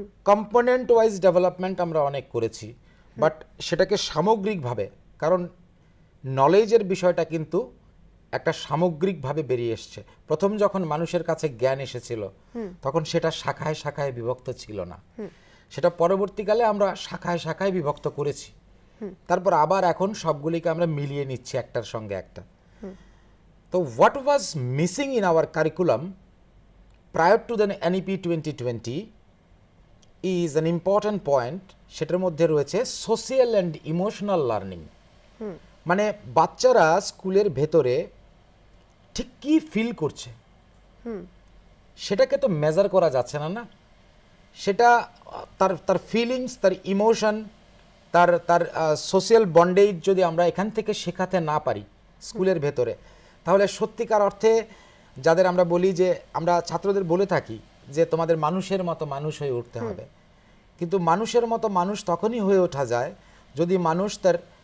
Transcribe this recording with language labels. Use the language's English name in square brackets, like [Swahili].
[Bangla] Component wise development আমরা অনেক করেছি, বাট সেটাকে সামগ্রিকভাবে, কারণ নলেজের বিষয়টা কিন্তু একটা সামগ্রিকভাবে বেরিয়ে এসছে। প্রথম যখন মানুষের কাছে জ্ঞান এসেছিল তখন সেটা শাখায় শাখায় বিভক্ত ছিল না, সেটা পরবর্তীকালে আমরা শাখায় শাখায় বিভক্ত করেছি। তারপর আবার এখন সবগুলিকে আমরা মিলিয়ে নিচ্ছি একটার সঙ্গে একটা। তো [English] What was missing in our curriculum prior to the NEP 2020 is an important point। [Bangla] সেটার মধ্যে রয়েছে সোশিয়াল অ্যান্ড ইমোশনাল লার্নিং। মানে বাচ্চারা স্কুলের ভেতরে ঠিক কি ফিল করছে সেটাকে তো মেজার করা যাচ্ছে না, না? সেটা তার তার ফিলিংস, তার ইমোশন, তার তার সোশিয়াল বন্ডেজ যদি আমরা এখান থেকে শেখাতে না পারি স্কুলের ভেতরে, তাহলে সত্যিকার অর্থে যাদের আমরা বলি যে, আমরা ছাত্রদের বলে থাকি যে তোমাদের মানুষের মতো মানুষ হয়ে উঠতে হবে, কিন্তু মানুষের মতো মানুষ তখনই হয়ে ওঠা যায় যদি মানুষ তার